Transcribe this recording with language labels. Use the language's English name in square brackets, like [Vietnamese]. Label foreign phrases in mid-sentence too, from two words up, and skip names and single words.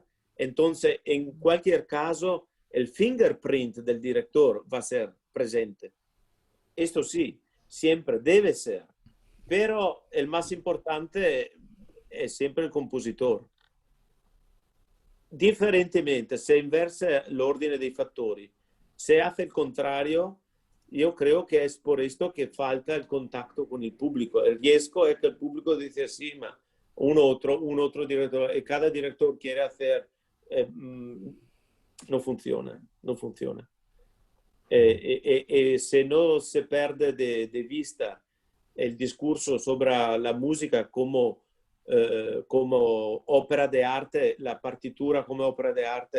[Spanish] Entonces, en cualquier caso, el fingerprint del director va a ser presente. Esto sí, siempre debe ser. Pero el más importante es siempre el compositor. Diferentemente, se inversa [Italian] l'ordine dei fattori. [Spanish] Se hace el contrario, yo creo que es por esto que falta el contacto con el público. El riesgo es que el público dice, sí, ma un otro director, y cada director quiere hacer, no funciona. Se no se pierde de vista el discurso sobre la música como ópera de arte, la partitura como ópera de arte.